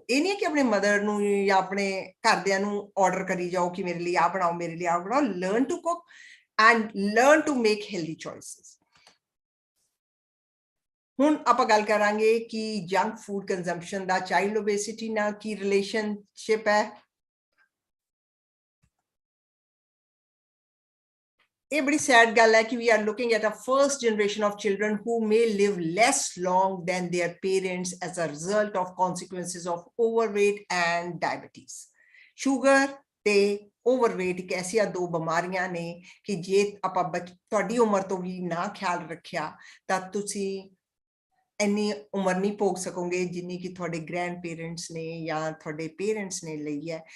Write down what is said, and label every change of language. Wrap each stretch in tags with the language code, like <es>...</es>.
<pa>ਇਹ ਨਹੀਂ ਕਿ ਆਪਣੇ ਮਦਰ ਨੂੰ ਜਾਂ ਆਪਣੇ ਘਰਦਿਆਂ ਨੂੰ ਆਰਡਰ ਕਰੀ ਜਾਓ ਕਿ ਮੇਰੇ ਲਈ ਆ ਬਣਾਓ, ਮੇਰੇ ਲਈ ਆ ਬਣਾਓ।</pa> <en>Learn to cook and learn to make healthy choices.</en> <pa>ਹੁਣ ਆਪਾਂ ਗੱਲ ਕਰਾਂਗੇ ਕਿ ਜੰਕ ਫੂਡ ਕੰਜ਼ੰਪਸ਼ਨ ਦਾ ਚਾਈਲਡ ਓਬੇਸਿਟੀ ਨਾਲ ਕੀ ਰਿਲੇਸ਼ਨਸ਼ਿਪ ਹੈ। ਇਹ ਬੜੀ sad ਗੱਲ ਹੈ ਕਿ</pa> <en>we are looking at a first generation of children who may live less long than their parents as a result of consequences of overweight and diabetes.</en> <pa>Sugar ਤੇ overweight ਇੱਕ ਐਸੀਆਂ ਦੋ ਬਿਮਾਰੀਆਂ ਨੇ ਕਿ ਜੇ ਆਪਾਂ ਤੁਹਾਡੀ ਉਮਰ ਤੋਂ ਵੀ ਨਾ ਖਿਆਲ ਰੱਖਿਆ ਤਾਂ ਤੁਸੀਂ ਇੰਨੀ ਉਮਰ ਨਹੀਂ ਭੋਗ ਸਕੋਗੇ ਜਿੰਨੀ ਕਿ ਤੁਹਾਡੇ ਗ੍ਰੈਂਡ ਪੇਰੈਂਟਸ ਨੇ ਜਾਂ ਤੁਹਾਡੇ ਪੇਰੈਂਟਸ ਨੇ ਲਈ ਹੈ।</pa>